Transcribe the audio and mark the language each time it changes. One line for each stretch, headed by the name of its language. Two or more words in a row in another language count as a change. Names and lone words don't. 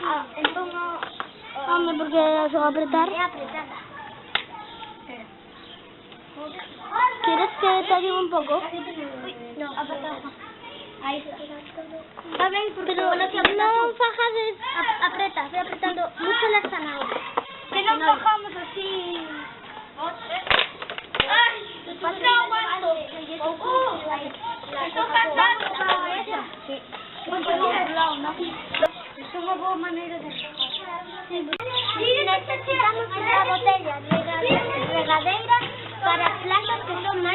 Galician: Entón home, porque é só apretar. É apretada. Queres que te ayude un pouco? No, a pataca. Aí está. Está ben, porque non fajades, apretas,
Spanish: ve apretando mucho las zanahorias.
Galician: Que non fajamos así. ¡Ay!
Spanish: ¡No aguanto! ¡Estoy cansado! Sí. Es una buena manera de... Necesitamos una botella regadera para plantas que son más...